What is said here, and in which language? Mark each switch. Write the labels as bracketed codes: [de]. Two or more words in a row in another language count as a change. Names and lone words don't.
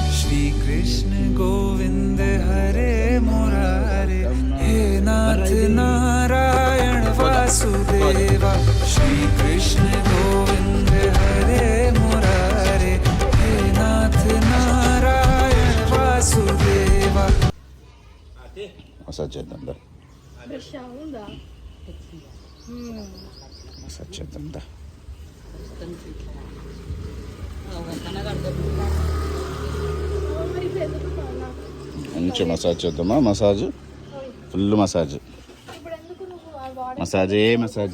[sa] श्री कृष्ण गोविंद हरे मुरारे हे नाथ नारायण वासुदेवा श्री कृष्ण गोविंद हरे मुरारे हे नाथ नारायण वासुदेवा [te] మసాజ్ చేద్దాం దా మసాజ్ చేద్దాం దా మంచి మసాజ్ చేద్దామా మసాజ్ [en] full massage [te] మసాజే మసాజ్